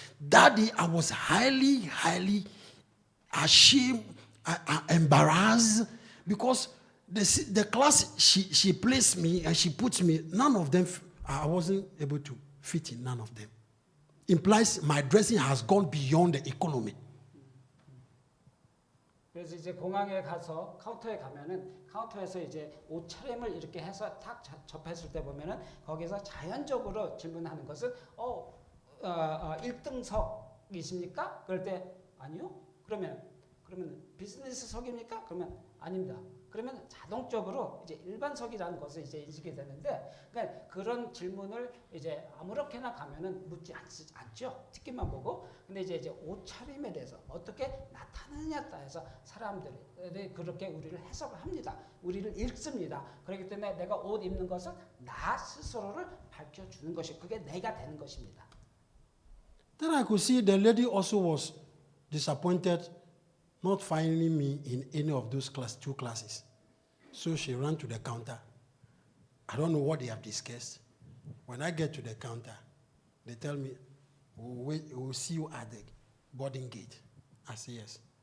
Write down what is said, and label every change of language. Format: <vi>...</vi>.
<en>That day, I was highly, highly ashamed, embarrassed, because the class she placed me and she put me, none of them, I wasn't able to fit in none of them. Implies my dressing has gone beyond the economy.</en> <ko>그래서 이제 공항에 가서 카운터에 가면은 카운터에서 이제 옷차림을 이렇게 해서 탁 접했을 때 보면은 거기서 자연적으로 질문하는 것은 1등석이십니까? 그럴 때 아니요. 그러면 비즈니스석입니까? 그러면 아닙니다. 그러면 자동적으로 이제 일반석이라는 것을 이제 인식이 되는데, 그러니까 그런 질문을 이제 아무렇게나 가면은 묻지 않죠. 티켓만 보고. 근데 이제 옷차림에 대해서 어떻게 나타나느냐에 따라서 사람들이 그렇게 우리를 해석을 합니다. 우리를 읽습니다. 그렇기 때문에 내가 옷 입는 것은 나 스스로를 밝혀주는 것이, 그게 내가 되는 것입니다.</ko> <en>Then I could see the lady also was disappointed not finding me in any of those two classes. So she ran to the counter. I don't know what they have discussed. When I get to the counter, they tell me, we'll see you at the boarding gate. I say yes.</en>